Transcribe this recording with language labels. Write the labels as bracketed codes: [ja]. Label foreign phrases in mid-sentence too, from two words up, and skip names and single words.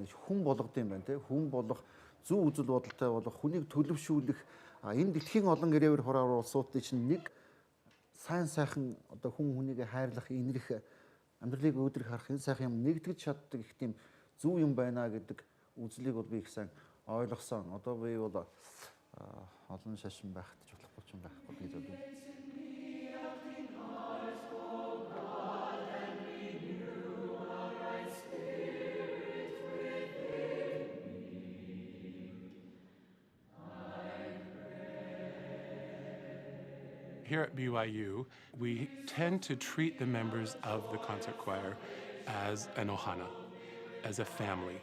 [mn] Хүн болгодог юм байна тийм. Хүн болох зөв үзэл бодолтой болох хүнийг төлөвшүүлэх энэ дэлхийн олон гэрээвэр хороор улсуудын чинь нэг сайхан одоо хүн хүнийг хайрлах инрэх амьдралыг өөдрөх харах энэ сайхан юм нэгдэж чаддаг их тийм зөв юм байна гэдэг үзлийг бол би их сайн ойлгосон. Одоо би бол олон шашин байхад ч болохгүй ч юм байхгүй гэж боддог. [en] Here at BYU, we tend to treat the members of the concert choir as an ohana, as a family.